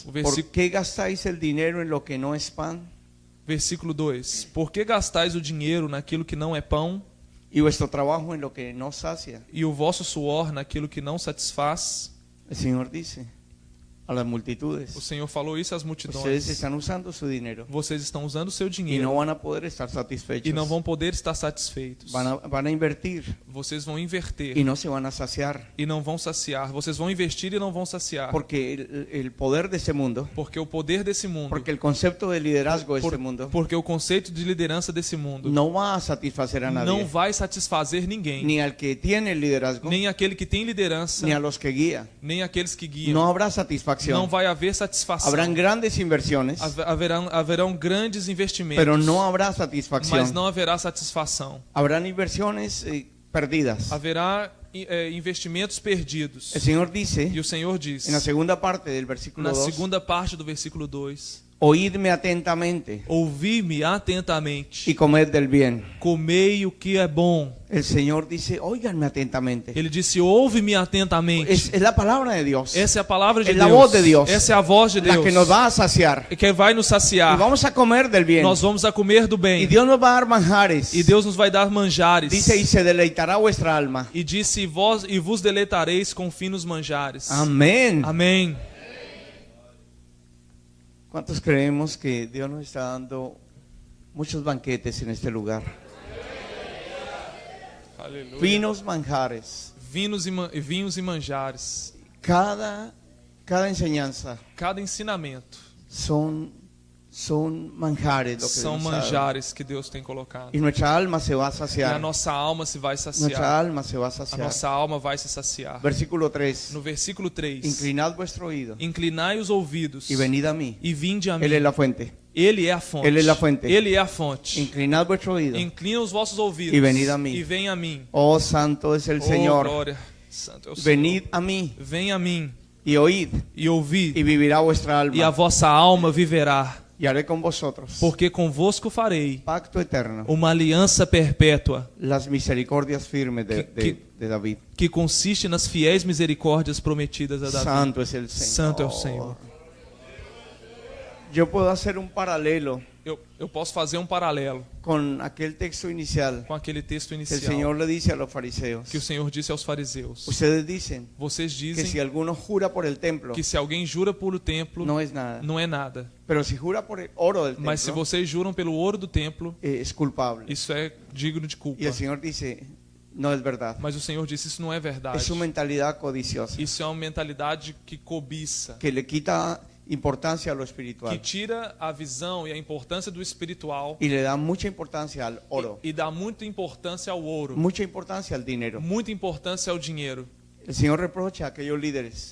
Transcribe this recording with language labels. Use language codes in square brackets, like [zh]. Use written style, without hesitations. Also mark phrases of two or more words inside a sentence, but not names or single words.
[pt] O [es] ¿Por versículo- qué gastáis el dinero en lo que no es pan Versículo 2. [pt] Por que gastais o dinheiro naquilo que não é pão [es] y vuestro trabajo en lo que no sacia? [pt] e o vosso suor naquilo que não satisfaz? [es] El Señor dice a las multitudes, [pt] O Senhor falou isso às [es] ustedes [pt] multidões. [es] están usando su dinero [pt] Vocês estão usando o seu [es] y [pt] dinheiro [es] no van a poder estar satisfechos. [pt] e não vão poder estar satisfeitos. [es] Van a invertir [pt] Vocês vão inverter [es] y no se van a saciar. [pt] e não vão saciar. Vocês vão investir e não vão saciar. [es] Porque el poder de este mundo, [pt] Porque o poder desse mundo, [es] porque el concepto de liderazgo de este mundo [pt] porque o conceito de liderança desse mundo [es] no va a satisfacer a [pt] não [es] nadie. [pt] vai satisfazer ninguém, [es] Ni al que tiene el liderazgo, [pt] nem aquele que tem liderança, [es] ni a los que guía. [pt] nem aqueles que guiam. [es] No habrá [pt] Não [es] satisfacción. [pt] vai haver satisfação. [es] Habrán grandes inversiones, [pt] Haverão grandes investimentos, [es] pero no habrá satisfacción. [pt] mas não haverá satisfação. [es] Habrán inversiones perdidas. [pt] Haverá investimentos perdidos. [es] El Señor dice [pt] E o Senhor diz, [es] en la segunda parte del versículo [pt] na 2, segunda parte do versículo 2, [es] Oídme atentamente [pt] ouvi-me atentamente, [es] y comed del bien. [pt] comei o que é bom. [es] El Señor dice, óiganme atentamente. [pt] Ele disse, ouve-me atentamente. [es] Es la palabra de Dios. [pt] Essa é a palavra de [es] Es [pt] Deus. [es] la voz de Dios. [pt] Essa é a voz de [es] La [pt] Deus. [es] que nos va a saciar. [pt] Que vai nos [es] Y [pt] saciar. [es] vamos a comer del bien. [pt] Nós vamos a comer do [es] Y [pt] bem. [es] Dios nos va a dar manjares. [pt] E Deus nos vai dar manjares. [es] Dice, y se deleitará vuestra alma. [pt] E disse, e vos deleitareis com finos manjares. [es] Amén. [pt] Amém. [es] ¿Cuántos creemos que Dios nos está dando muchos banquetes en este lugar? [pt] Aleluia. Finos manjares. Vinhos e manjares. [es] Cada enseñanza [pt] Cada ensinamento [es] son manjares lo que [pt] são [es] Dios ha dado. [pt] manjares que Deus tem colocado. [es] Y nuestra alma se va a [pt] E a saciar. nossa alma se vai [es] Nuestra [pt] saciar. [es] alma se va a [pt] A [es] saciar. [pt] nossa alma vai se saciar. [es] Versículo 3. [pt] No versículo 3. [es] Inclinad vuestro oído [pt] Inclinai os ouvidos [es] y venid a mí. [pt] e vinde a mim. [es] Él es la fuente. [pt] Ele é a fonte. Ele é a fonte. Ele é a fonte. [es] Inclinad vuestro oído. [pt] Inclina os vossos ouvidos E venid a mim. e venha a mim. [es] Oh, santo es el [pt] Oh, [es] Señor. [pt] glória. Santo é o Senhor. [es] Venid a mí [pt] Venha a mim [es] y oíd [pt] e ouvi, [es] y vivirá vuestra [pt] e a [es] alma. [pt] vossa alma viverá, [es] Y haré con vosotros [pt] porque convosco farei [es] pacto eterno. [pt] uma aliança perpétua [es] Las misericordias firmes [pt] Que- [es] de David. [pt] que consiste nas fiéis misericórdias prometidas a Davi. [es] Santo es el Señor. [pt] Santo é o Senhor. [es] Yo puedo hacer un paralelo [pt] Eu posso fazer um paralelo [es] con aquel texto inicial [pt] com aquele texto [es] que el [pt] inicial [es] Señor le dice a los fariseos. [pt] que o Senhor disse aos fariseus. [es] Ustedes dicen [pt] Vocês [es] que si [pt] dizem [es] alguno jura por el templo, [pt] que se alguém jura por o templo, [es] no es nada. [pt] não é nada. [es] Pero si jura por el oro del [pt] Mas se [es] templo, [pt] vocês juram pelo ouro do templo, [es] es culpable. [pt] isso é digno de culpa. [es] Y el Señor dice, no es verdad. [pt] Mas o Senhor disse, isso não é verdade. [es] Es su mentalidad codiciosa [pt] Isso é uma mentalidade que cobiça, [es] que le quita importancia a lo [pt] que [es] espiritual [pt] tira a visão e a importância do espiritual [es] y le da mucha importancia al oro, [pt] e dá muita importância ao ouro, [es] mucha importancia al dinero. [pt] muita importância ao dinheiro. [es] El Señor reprocha a aquellos líderes,